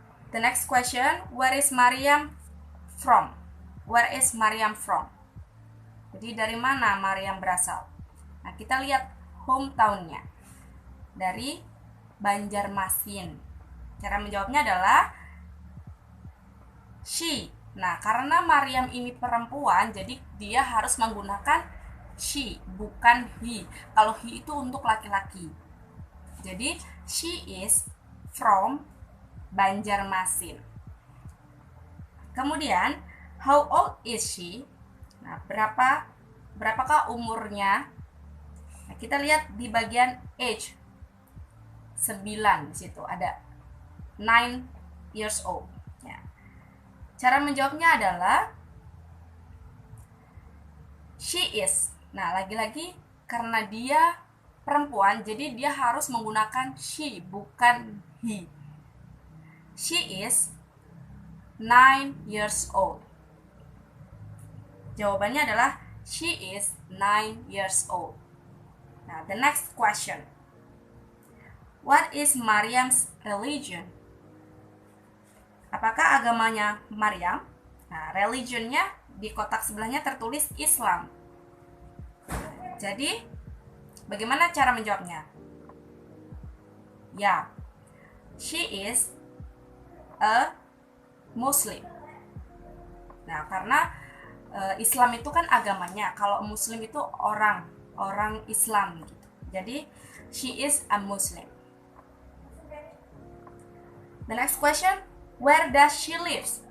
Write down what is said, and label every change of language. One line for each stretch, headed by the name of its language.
English: The next question, where is Maryam from? Where is Maryam from?
Indonesian: Jadi dari mana Maryam berasal? Nah, kita lihat hometown-nya. Dari Banjarmasin. Cara menjawabnya adalah she. Nah, karena Maryam ini perempuan, jadi dia harus menggunakan she, bukan he. Kalau he itu untuk laki-laki. Jadi,
English: she is from Banjarmasin.
Indonesian: Kemudian,
English: how old is she?
Indonesian: Nah, berapakah umurnya? Nah, kita lihat di bagian age. 9 di situ ada 9
English: years old.
Indonesian: Ya. Cara menjawabnya adalah
English: she is.
Indonesian: Nah, lagi-lagi karena dia perempuan, jadi dia harus menggunakan she, bukan he.
English: She is 9 years old.
Indonesian: Jawabannya adalah
English: she is 9 years old. Now, the next question. What is Maryam's religion?
Indonesian: Apakah agamanya Maryam? Nah, religionnya di kotak sebelahnya tertulis Islam. Jadi, bagaimana cara menjawabnya? Ya,
English: she is a Muslim.
Indonesian: Nah, karena Islam itu kan agamanya, kalau Muslim itu orang Islam gitu. Jadi,
English: she is a Muslim. The next question, where does she live?